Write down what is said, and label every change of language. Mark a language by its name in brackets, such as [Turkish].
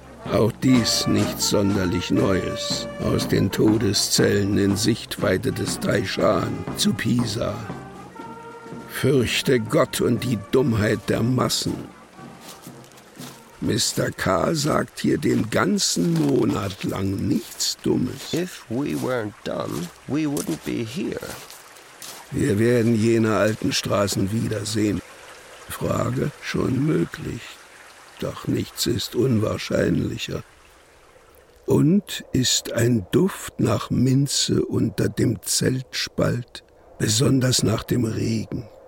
[German] Auch dies nichts sonderlich Neues. Aus den Todeszellen in Sichtweite des Taishan zu Pisa. Fürchte Gott und die Dummheit der Massen. Mr. K. sagt hier den ganzen Monat lang nichts Dummes. [English] If we weren't dumb, we wouldn't be here. [German] Wir werden jene alten Straßen wiedersehen. Frage schon möglich. Doch nichts ist unwahrscheinlicher. Und ist ein Duft nach Minze unter dem Zeltspalt, besonders nach dem Regen.